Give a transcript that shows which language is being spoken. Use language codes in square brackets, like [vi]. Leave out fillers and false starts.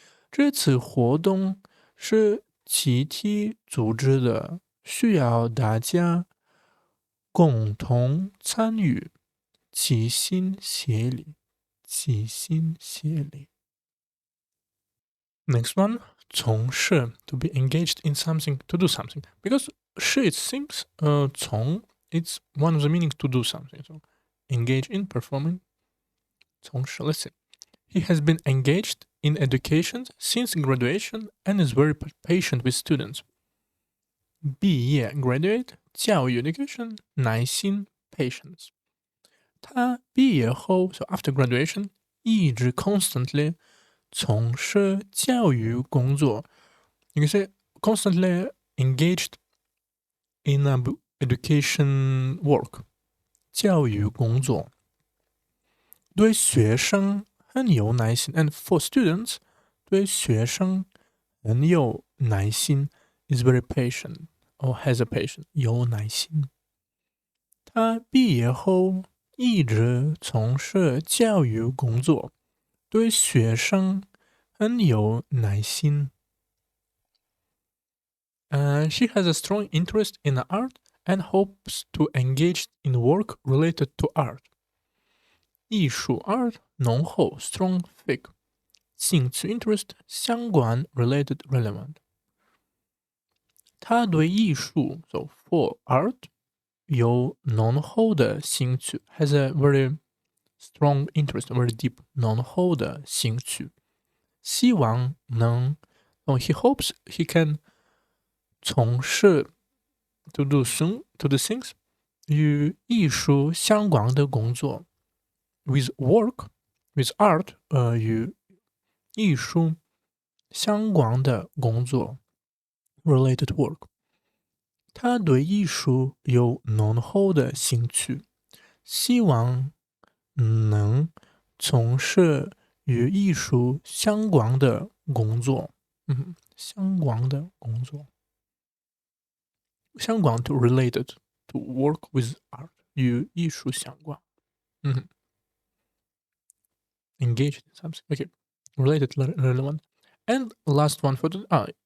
[zh] 这次活动是集体组织的，需要大家共同参与，齐心协力，齐心协力。 [en] Next one, 从事 to be engaged in something, to do something. Because 是 it thinks, 从 it's one of the meanings to do something. So engage in performing. 从事 let's see. He has been engaged in education since graduation and is very patient with students. [zh] 毕业 graduate 教育 education 耐心 patience. 他毕业后 so after graduation 一直 constantly 从事教育工作。 [en] You can say constantly engaged in education work 教育工作。对学生很有耐心 and for students 对学生很有耐心 is very patient or has a patient 有耐心。 [zh] 他毕业后一直从事教育工作，对学生很有耐心。 [en] She has a strong interest in art and hopes to engage in work related to art. 艺术 art 浓厚 strong thick 兴趣 interest 相关 related relevant 他对艺术 so for art 有浓厚的兴趣 has a very strong interest very deep 浓厚的兴趣希望能 he hopes he can [zh] 从事 to do things 与艺术相关的工作 with work, with art, 与艺术相关的工作 related work. 他对艺术有浓厚的兴趣，希望能从事与艺术相关的工作。相关的工作，相关 to related to work with art 与艺术相关。 [en] Engaged in something. Okay. Related, relevant. And last one for today.